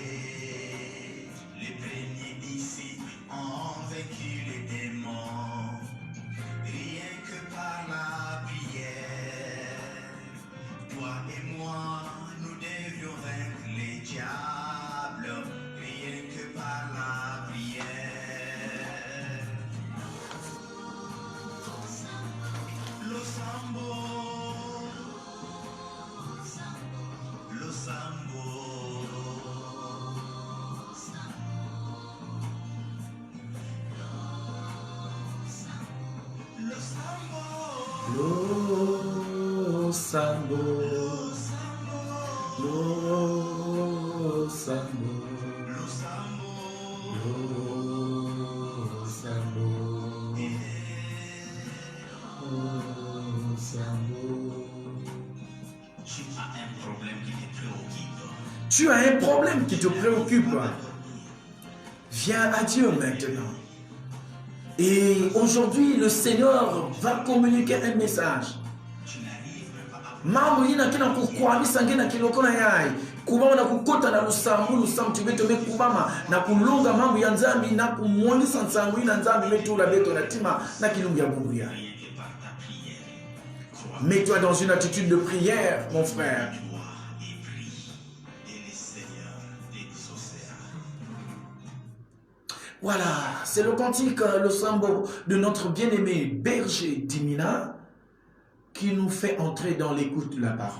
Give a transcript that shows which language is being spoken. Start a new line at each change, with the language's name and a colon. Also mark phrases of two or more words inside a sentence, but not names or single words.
French: Les premiers d'ici ont vaincu les démons, rien que par la prière. Toi et moi, nous devions vaincre les diables, rien que par la prière.
Kongo: Lo sambo, lo sambo, lo sambo, Lo sambo, lo sambo, lo sambo. lo sambo, lo sambo.
French: Tu as un problème qui te préoccupe. Tu as un problème qui te préoccupe. Viens à Dieu maintenant. Et aujourd'hui, le Seigneur va communiquer un message. Tu n'arrives même pas à
Kongo: Mambo yina kina kukwamisa ngena kiloko na yai. Kubama na kukota na lusambu tibete me kubama na kulunga mambo ya nzambi na kumwangisa nsangu ina nzambi metu la beto na tima na kilungu ya bungu yai.
French: rien que par ta prière. Crois, Mets-toi dans une attitude de prière, mon frère. toi et prie, et le Seigneur t'exaucera. Voilà, c'est le cantique, le sambo de notre bien-aimé berger Dimina qui nous fait entrer dans l'écoute de la parole.